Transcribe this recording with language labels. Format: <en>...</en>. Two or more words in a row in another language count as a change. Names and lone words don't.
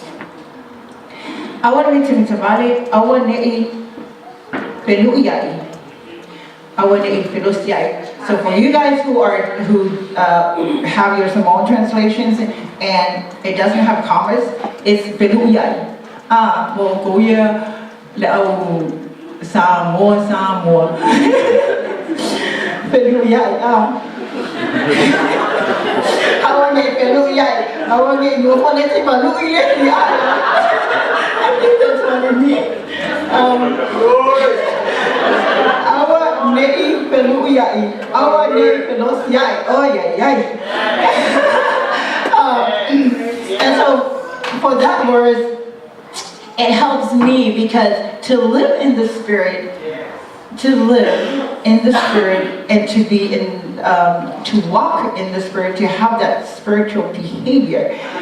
<en>I want mita, I want peluyai. I want peluyai. So for you guys who have your Samoan translations and it doesn't have commas, it's peluyai.</en> <sm>Leo Samoa.</sm> <en>Peluyai. I want to peluyai. I want to you want to peluyai. I think that's what it means. I want to peluyai. I want to peluyai. Oh yeah. And so for that verse, it helps me because to live in the Spirit, and to be in, to walk in the Spirit, to have that spiritual behavior.</en>